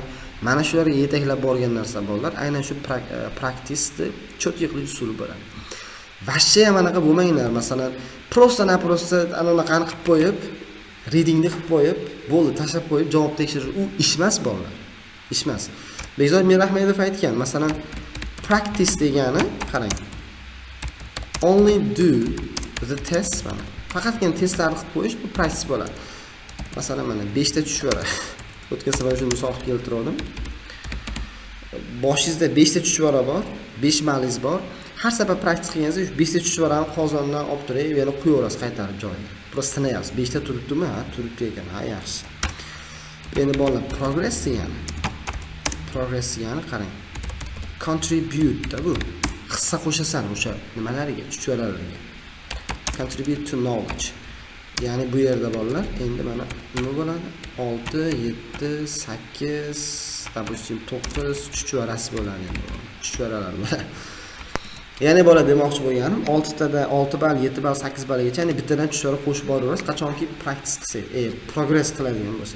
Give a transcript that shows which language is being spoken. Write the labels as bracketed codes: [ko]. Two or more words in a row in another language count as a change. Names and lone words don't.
[uz] Mana shularga yetaklab borgan narsa bolalar, aynan shu practice-ni cho'tki qilish usuli bo'ladi. Vashcha ham anaqa bo'lmanglar. Masalan, prosta anaqani qilib qo'yib, readingni qilib qo'yib, bo'ldi, tashlab qo'yib, javob tekshirish u ish emas bolalar. Ish emas. Bekzod Mirahmedov aytgan, masalan, practice degani, qarang. [en] Only do the test mana. [uz] Faqatgina testlarni qilib qo'yish bu practice bo'ladi. Masalan, mana 5 ta tushvara. O'tgan safar shuni misol keltirdim. Boshingizda 5 ta tushvara bor, 5 malingiz bor. Har safar practice qilganingizda 5 ta tushvarani qozondan olib turib, yana qo'yaverasiz qaytarib joyiga. Prosta sinayapsiz. 5 ta turibdimi? Ha, turibdi ekan. Ha, yaxshi. Endi bolalar progress degani qarang. Contribute da bu. Hissa qo'shasan o'sha nimalarga, tushvaralarga. [en] Contribute to knowledge. [uz] Ya'ni bu yerda bolalar endi mana nima bo'ladi? 6, 7, 8, допустим 9 chuchvarasi bo'ladi endi. Chuchvaralar bo'ladi. Ya'ni bola demoqchi bo'lganim 6 tada 6 ball, 7 ball, 8 ballgacha, ya'ni bittadan tushirib qo'shib boraverasiz, qachonki practice qilsangiz, progress qiladigan bo'lsangiz.